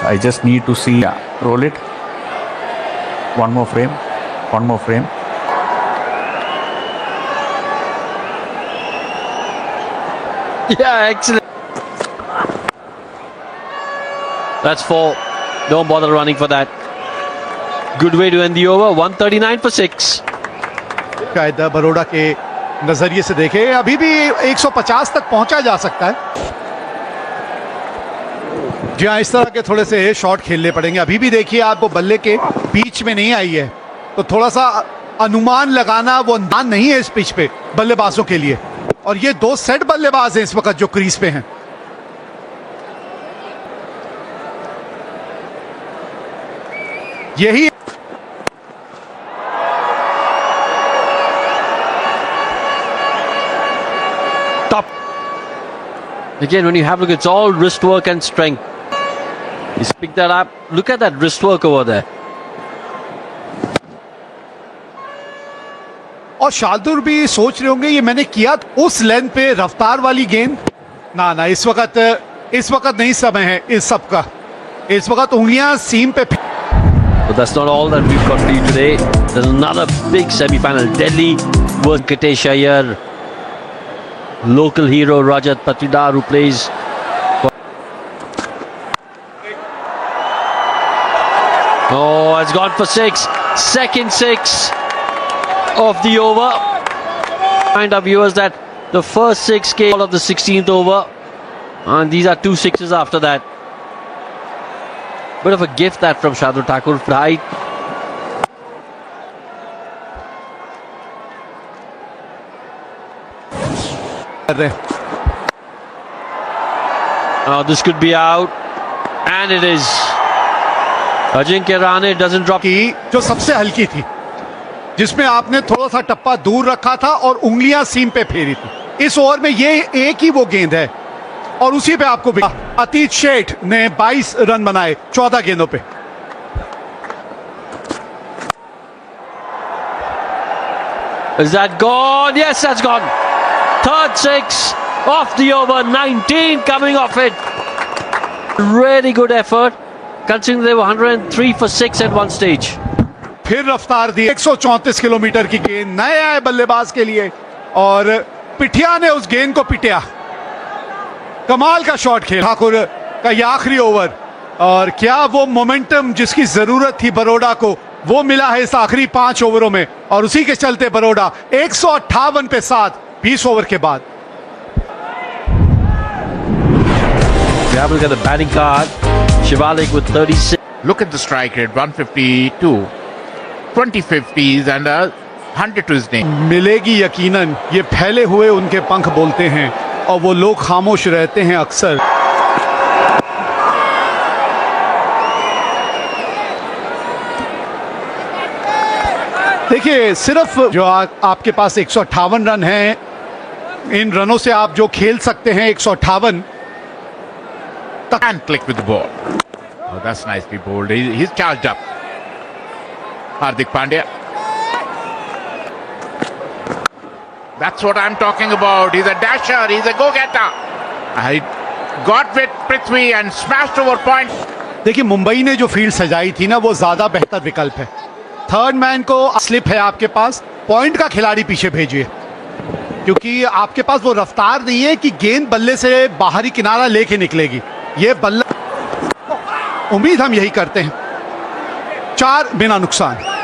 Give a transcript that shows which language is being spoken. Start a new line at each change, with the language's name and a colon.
English: I just need to see. Yeah, roll it. One more frame. One more frame. yeah, excellent. That's 4. Don't bother running for that. Good way to end the over. 139 for 6.
Hindi: कायदा बरोड़ा के नजरिए से देखें, अभी भी 150 तक पहुंचा जा सकता है। जी हाँ, इस तरह के थोड़े से शॉट खेलने पड़ेंगे। अभी भी देखिए आप, वो बल्ले के बीच में नहीं आई है, तो थोड़ा सा अनुमान लगाना वो अंदाज नहीं है इस पिच पे बल्लेबाजों के लिए। और ये 2 सेट बल्लेबाज हैं इस वक्त जो क्रीज पे हैं। यही top
English: Again, when you have a look, it's all wrist work and strength. He's picked that up. Look at that wrist work over there.
Hindi: और शार्दुल भी सोच रहे होंगे ये मैंने किया उस लेंथ पे रफ्तार वाली गेंद। ना इस वक्त नहीं समय है इस सब का। इस वक्त उंगलियां सीम पे।
English: But that's not all that we've got for you today. There's another big semi-final. Delhi versus Venkatesh Iyer. Local hero Rajat Patidar, who plays. Oh, it's gone for 6. Second 6 of the over. Remind our viewers that the first 6 came all of the 16th over. And these are 2 6s after that. Bit of a gift that from Shardul Thakur. Right. Oh, this could be out. And it is. Ajinkya Rahane doesn't drop.
Hindi: की जो सबसे हल्की थी, जिसमें आपने थोड़ा सा टप्पा दूर रखा था और उंगलियां सीम पे फेरी थी। इस ओवर में ये एक ही वो गेंद है और उसी पे आपको अतीत शेठ ने 22 रन बनाए 14 गेंदों पे।
English: Is that gone? Yes, that's gone. Third 6 off the over. 19 coming off it. Really good effort, considering they were 103 for 6 at one stage.
Hindi: फिर रफ्तार दी 134 किलोमीटर की गेंद नए आए बल्लेबाज के लिए और पिठिया ने उस गेंद को पिटिया। कमाल का शॉट खेला ठाकुर का ये आखिरी ओवर और क्या वो मोमेंटम जिसकी जरूरत थी बरोड़ा को वो मिला है इस आखिरी 5 ओवरों में और उसी के चलते बरोड़ा 158 पे 7 20 ओवर के बाद।
English: We have a look at the batting card. Shivalik with 36. Look at the strike rate, 152, 20 50s and 100 to his name.
Hindi: मिलेगी यकीनन, ये फैले हुए उनके पंख बोलते हैं और वो लोग खामोश रहते हैं अक्सर। देखिए सिर्फ जो आपके पास 158 रन हैं, इन रनों से आप जो खेल सकते हैं 158
English: And click with the ball. Oh, that's nicely bowled. He's charged up. Hardik Pandya. That's what I'm talking about. He's a dasher. He's a go-getter. I got with Prithvi and smashed over point.
Hindi: देखिए मुंबई ने जो field सजाई थी ना वो ज्यादा बेहतर विकल्प है। थर्ड मैन को स्लिप है आपके पास, पॉइंट का खिलाड़ी पीछे भेजिए क्योंकि आपके पास वो रफ्तार नहीं है कि गेंद बल्ले से बाहरी किनारा लेके निकलेगी। ये बल्ला उम्मीद हम यही करते हैं 4 बिना नुकसान।